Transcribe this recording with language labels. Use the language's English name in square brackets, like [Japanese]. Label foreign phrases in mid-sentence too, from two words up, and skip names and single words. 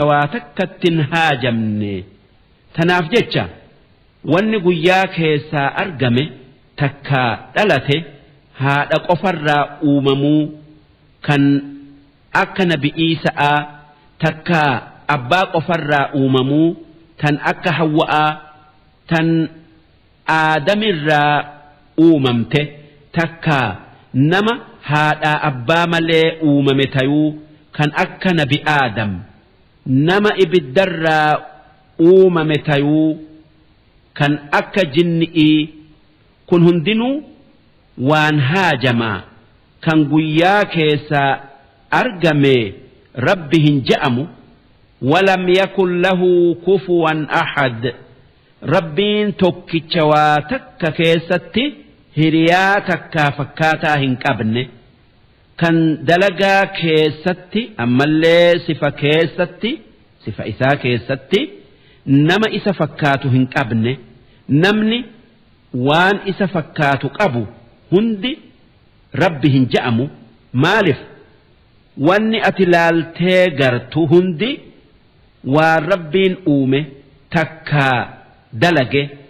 [Oromo] waa takkattin haajamne tanaaf jecha wanni guyyaa keessaa argame takkaa dhalate haadha qofarraa uumamuu kan akka nabi Iisaa takkaa abbaa qofarraa uumamuu tan akka Hawwa'aa tan aadamirraa uumamte takkaa nama haadhaa abbaa malee uumame tayuu kan akka nabi Aadam nama ibiddarraa uumame tayuu kan akka jinni'ii kun hundinuu waan haajamaa kan guyyaa keessaa argame rabbi hin je'amu [Arabic] ولم يكن له كفوا أحد [Oromo] rabbiin tokkicha waa takka keessatti hiriyaa takkaa fakkaataa hin qabne kan dalagaa keessatti ammallee sifa keessatti sifa isaa keessatti nama isa fakkaatu hin qabne namni waan isa fakkaatu qabu hundi rabbi hin je'amu maalif wanni ati laaltee gartu hundi waan rabbiin uume takkaa dalage